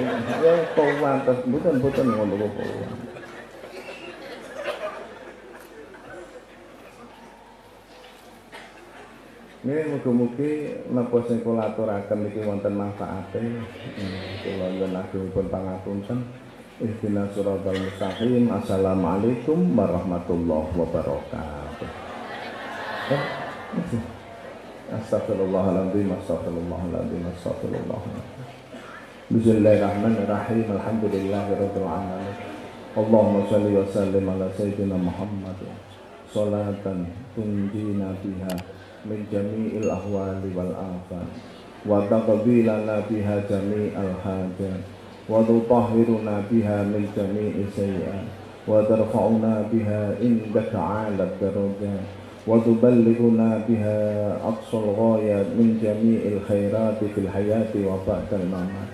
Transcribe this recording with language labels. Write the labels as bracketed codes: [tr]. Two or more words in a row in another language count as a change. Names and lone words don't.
[jv] Ya kok pantes mboten ngono kok. Ini mugi-mugi napa sing kula aturaken iki wonten manfaate. Kula nyuwun agungipun pangapunten. [ar] اهدنا الصراط المستقيم. السلام عليكم ورحمة الله وبركاته. أستغفر الله العظيم، أستغفر الله العظيم، أستغفر الله العظيم. بسم الله الرحمن الرحيم. الحمد لله رب العالمين. اللهم صل وسلم على سيدنا محمد. صلاة تنجينا بها من جميع الأهوال والآفات وتقضي لنا بها جميع الحاجات وتطهرنا بها من جميع السيئات وترفعنا بها عندك أعلى الدرجات وتبلغنا بها أقصى الغايات من جميع الخيرات في الحياة وبعد الممات.